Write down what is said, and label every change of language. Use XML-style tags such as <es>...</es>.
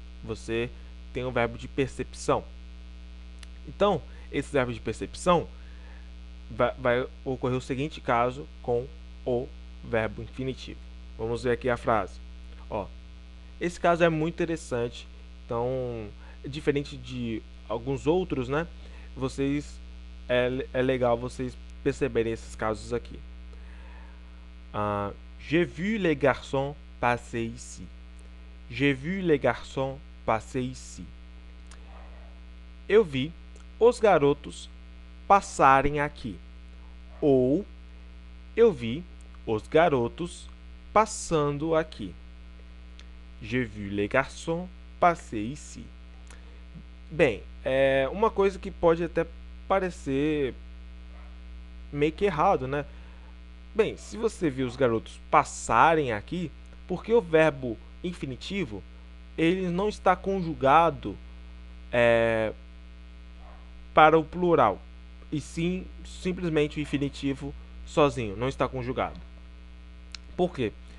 <pt>Você tem o verbo de percepção. Então, esse verbo de percepção vai ocorrer o seguinte caso com o verbo infinitivo. Vamos ver aqui a frase. Ó, esse caso é muito interessante. Então, diferente de alguns outros, né? É legal vocês perceberem esses casos aqui.</pt> <fr>J'ai vu les garçons passer ici. J'ai vu les garçons passer ici.</fr> <pt>Eu vi os garotos passarem aqui. Ou eu vi os garotos passando aqui. J'ai vu les garçons passer ici. Bem, uma coisa que pode até parecer meio que errado, né? Bem, se você viu os garotos passarem aqui, porque o verbo infinitivo ele não está conjugado para o plural, e sim simplesmente o infinitivo sozinho, não está conjugado. Por quê?</pt>